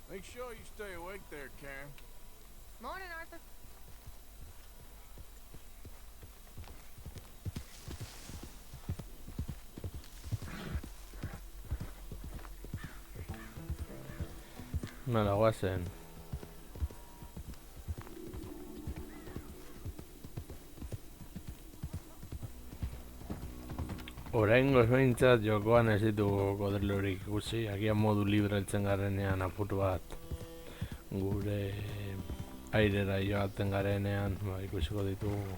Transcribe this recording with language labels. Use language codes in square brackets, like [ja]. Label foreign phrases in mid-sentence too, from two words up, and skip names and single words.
[en] sure you stay awake there, Karen. Morning, Arthur. [eu] Nola, guazen. Oraingoz behintzat jokoan ez ditugu kodelorik ikusi, agian modu libre heltzen garenean apur bat gure airera joaten garenean ikusiko ditugu.